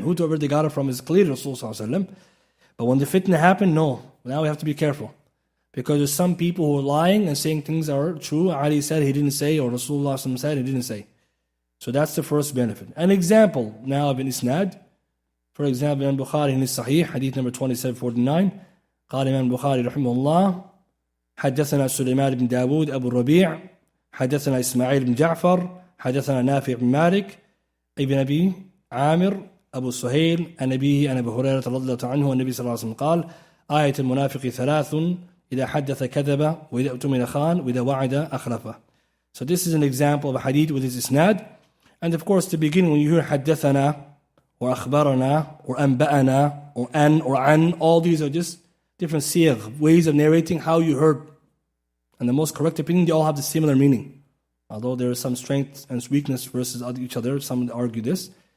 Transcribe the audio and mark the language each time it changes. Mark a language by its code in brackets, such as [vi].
[en] Whoever they got it from is clear Rasulullah ﷺ. But when the fitna happened, no. Now we have to be careful. Because there's some people who are lying and saying things are true. Ali said he didn't say, or Rasulullah ﷺ said he didn't say. So that's the first benefit. An example now of an isnad. For example, Imam Bukhari in his Sahih, hadith number 2749. [ar] قال Imam Bukhari رحمه الله حدثنا سليمان بن داود أبو الربيع حدثنا إسماعيل بن جعفر حدثنا نافع بن مالك ابن أبي عامر أبو سهيل عن أبيه عن أبي هريرة رضي الله عنه النبي صلى الله عليه وسلم قال آية المنافق ثلاث إذا حدث كذب وإذا اؤتمن خان وإذا وعد أخلفه. [en] So this is an example of a hadith with its isnad. And of course, the beginning when you hear حدثنا or أخبرنا or أنبأنا or an or an, all these are just different siyagh, ways of narrating how you heard. And the most correct opinion, they all have the similar meaning. Although there is some strength and weakness versus each other, some argue this.